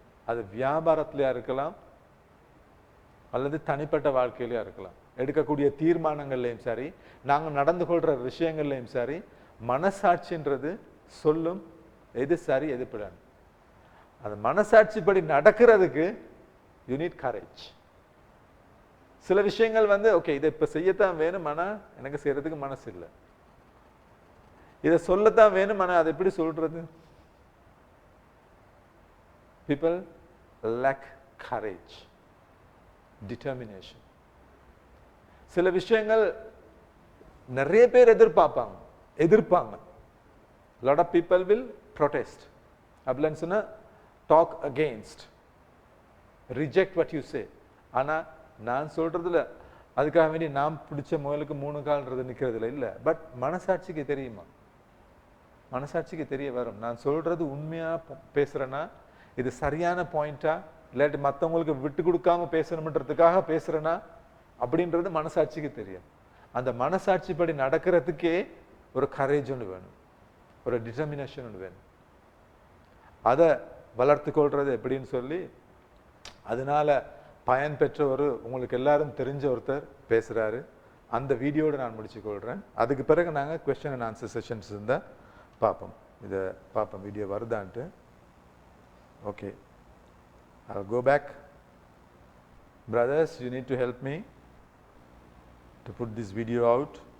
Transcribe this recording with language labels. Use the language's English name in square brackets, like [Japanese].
[Tamil] அது வியாபாரத்திலயா இருக்கலாம் அல்லது தனிப்பட்ட வாழ்க்கையிலயா இருக்கலாம், எடுக்கக்கூடிய தீர்மானங்கள்லையும் சரி, நாங்கள் நடந்து கொள்ற விஷயங்கள்லையும் சரி, மனசாட்சின்றது சொல்லும் எது சரி எது பிழை. அது மனசாட்சிப்படி நடக்கிறதுக்கு [English] You need courage. [Tamil] சில விஷயங்கள் வந்து ஓகே இதை இப்ப செய்யத்தான் வேணும், ஆனா எனக்கு செய்யறதுக்கு மனசு இல்லை, இதை சொல்லத்தான் வேணும், ஆனா அதை எப்படி சொல்றது? [English] People lack courage, determination. [Tamil] சில விஷயங்கள் நிறைய பேர் எதிர்ப்பாங்க. [English] lot of people will protest, [Tamil] அப்படின்னு சொன்னா [English] talk against, reject what you say. [Tamil] ஆனா நான் சொல்றதுல அதுக்காக வேண்டி நாம் பிடிச்ச முயலுக்கு 3 கால்ன்றது நிக்கிறதுல இல்ல. பட் மனசாட்சிக்கு தெரியுமா, மனசாட்சிக்கு தெரிய வரும் நான் சொல்றது உண்மையா பேசுறேன்னா, இது சரியான பாயிண்டா, இல்லாட்டி மற்றவங்களுக்கு விட்டு கொடுக்காம பேசணும்ன்றதுக்காக பேசுறேன்னா அப்படின்றது மனசாட்சிக்கு தெரியும். அந்த மனசாட்சிப்படி நடக்கிறதுக்கே ஒரு கரேஜ் ஒன்று வேணும், ஒரு டிட்டர்மினேஷன் ஒன்று வேணும். அதை வளர்த்து கொள்றது எப்படின்னு சொல்லி, அதனால பயன் பெற்ற உங்களுக்கு எல்லாரும் தெரிஞ்ச ஒருத்தர் பேசுறாரு. அந்த வீடியோட நான் முடிச்சுக்கொள்கிறேன். அதுக்கு பிறகு நாங்கள் கொஸ்டின் அண்ட் ஆன்சர் செஷன்ஸ் இருந்தால் பார்ப்போம். இதை பார்ப்போம் video வருதான்ட்டு. [English] Okay, I'll go back. Brothers, you need to help me to put this video out.